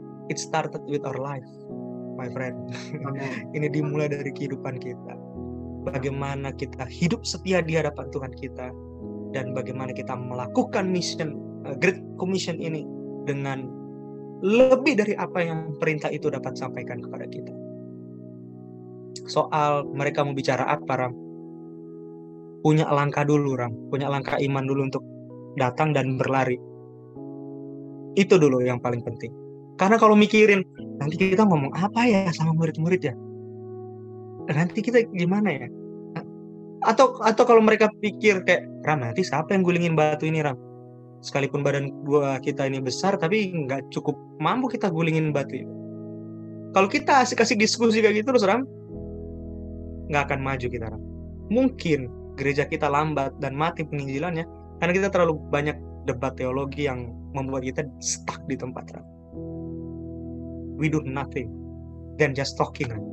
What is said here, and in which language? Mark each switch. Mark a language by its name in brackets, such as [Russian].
[English] It started with our life, my friend. [Indonesian] Ini dimulai dari kehidupan kita. Bagaimana kita hidup setia di hadapan Tuhan kita. Dan bagaimana kita melakukan mission, Great Commission ini dengan lebih dari apa yang perintah itu dapat sampaikan kepada kita. Soal mereka mau bicara apa, Ram? Punya langkah dulu, Ram. Punya langkah iman dulu untuk datang dan berlari. Itu dulu yang paling penting. Karena kalau mikirin, nanti kita ngomong apa ya sama murid-murid ya? Nanti kita gimana ya? Atau kalau mereka pikir kayak, Ram, nanti siapa yang gulingin batu ini, Ram? Sekalipun badan kita ini besar, tapi nggak cukup mampu kita gulingin batu itu. Kalau kita asik-asik diskusi kayak gitu terus, Ram, nggak akan maju kita, Ram. Mungkin gereja kita lambat dan mati penginjilannya karena kita terlalu banyak debat teologi yang membuat kita stuck di tempat, Ram. [English] We do nothing than just talking.